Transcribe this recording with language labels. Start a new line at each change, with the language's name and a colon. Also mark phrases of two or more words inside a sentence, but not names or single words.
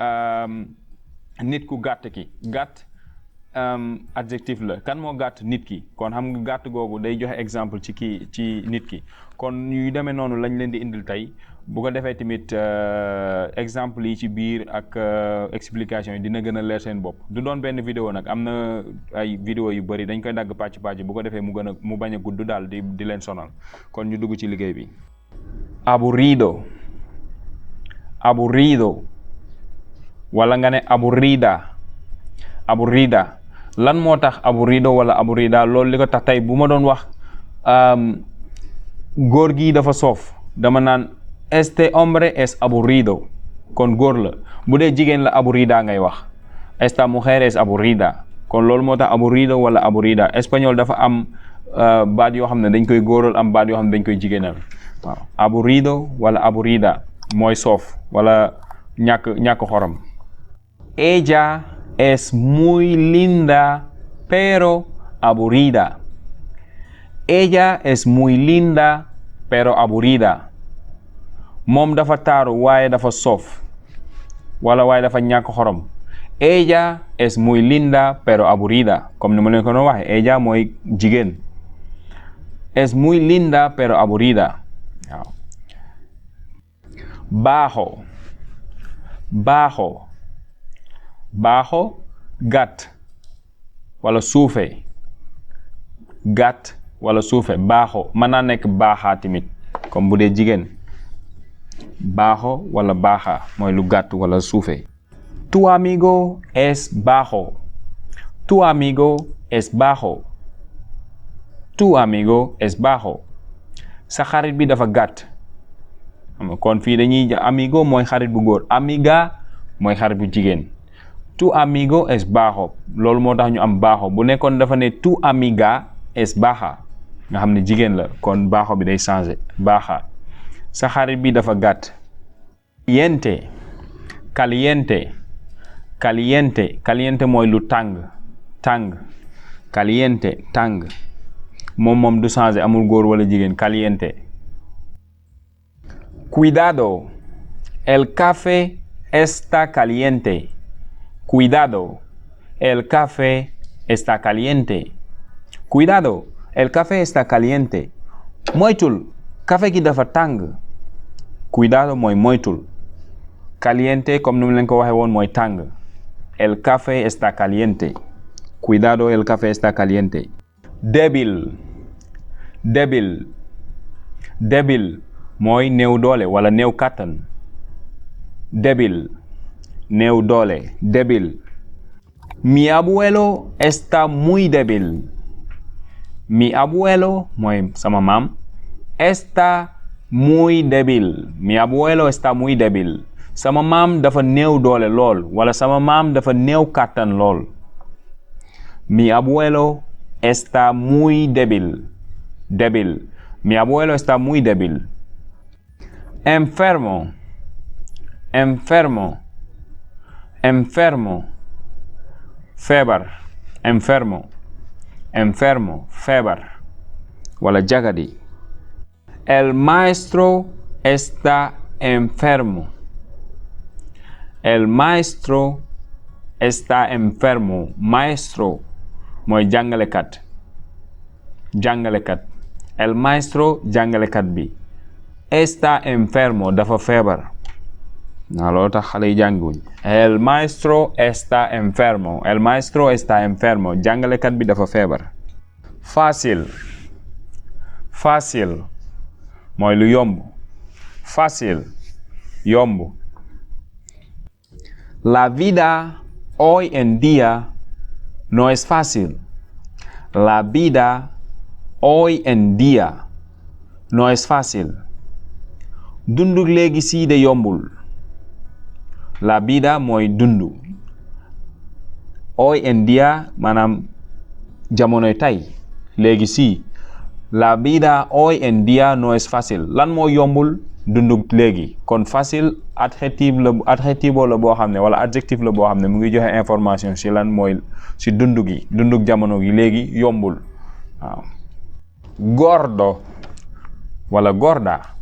Wolof: nit ku gàtt ki gàtt adjectif la kan moo gàtt nit ki kon xam nga gàtt googu day joxe exemple ci nit ki kon yu demee noonu lañ leen di indil tey bu ko defee tamit exemple yi ci biir ak explication yi dina gën a leer seen bopp du doon benn vidéo nag am na ay vidéo yu bëri dañ koy dagg pàcc bu ko defee mu bañ a gudd daal di leen sonal kon ñu dugg ci liggéey bi aburrido wala nga ne aburrida lan moo tax aburrido wala aburrida loolu li ko tax tey bu ma doon wax góor gi dafa soof dama naan
Spanish: este hombre es aburrido
Wolof: kon góor la bu dee jigéen la aburrida ngay wax
Spanish: esta mujer es aburrida
Wolof: kon loolu moo tax aburrido wala aburrida espagnol dafa am baat yoo xam ne dañ koy góoral am baat yoo xam ne dañ koy jigéenal waaw aburrido wala aburrida mooy soof wala ñàkk xorom.
Spanish: Ella es muy linda pero aburrida. Ella es muy linda pero aburrida.
Wolof: Moom dafa taaru waaye dafa soof wala waaye dafa ñàkk xorom.
Spanish: Ella es muy linda pero aburrida
Wolof: comme ni ma leen ko doon waxee ella mooy jigéen.
Spanish: Es muy linda pero aburrida waaw.
Wolof: Bajo gàtt wala suufe baaxo mën naa nekk baaxaa tamit comme bu dee jigéen baaxo wala baaxa mooy lu gàtt wala suufe.
Spanish: Tu amigo es bajo.
Wolof: Sa xarit bi dafa gàtt kon fii dañuy amigo mooy xarit bu góor amiga mooy xarit bu jigéen.
Spanish: Tu amigo es bajo
Wolof: loolu moo tax ñu am bajo bu nekkoon dafa ne
Spanish: tu amiga es baja
Wolof: nga xam ne jigéen la kon bajo bi day changé baja. Sa xarit bi dafa gàtt. Caliente mooy lu tàng caliente tàng moom du changé amul góor wala jigéen caliente.
Spanish: Cuidado el café está caliente. Cuidado, el café está caliente.
Wolof: Moytul, café gi dafa tàng. Cuidado mooy moytul. Caliente comme ni mu leen ko waxee woon mooy tàng.
Spanish: El café está caliente. Cuidado, el café está caliente.
Wolof: Débil mooy néew doole wala néew kàttan. Débil néew doole débil.
Spanish: Mi abuelo está muy débil. mi abuelo
Wolof: mooy sama maam
Spanish: está muy débil mi abuelo está muy débil
Wolof: sama maam dafa néew doole lool wala sama maam dafa néew kàttan lool
Spanish: mi abuelo está muy débil mi abuelo está muy débil enfermo feebar enfermo
Wolof: feebar wala jagadi
Spanish: el maestro está enfermo
Wolof: maestro mooy jàngalekat
Spanish: el maestro
Wolof: jàngalekat bi
Spanish: está enfermo
Wolof: dafa feebar loolu tax xale yi jànguñ
Spanish: el maestro está enfermo
Wolof: jàngalekat bi dafa feebar fácil mooy lu yomb yomb
Spanish: la vida hoy en día no es fácil la vida hoy en día no es fácil
Wolof: dundu léegi sii de yombul
Spanish: la vida
Wolof: mooy dundu
Spanish: hoy en día
Wolof: maanaam jamonoy tey léegi sii
Spanish: la vida hoy en día no es fácil
Wolof: lan moo yombul dundu léegi kon facile adjectif la boo xam ne wala adjectif la boo xam ne mu ngi joxe information ci lan mooy ci dundu jamono gi léegi yombul waaw gordo wala gorda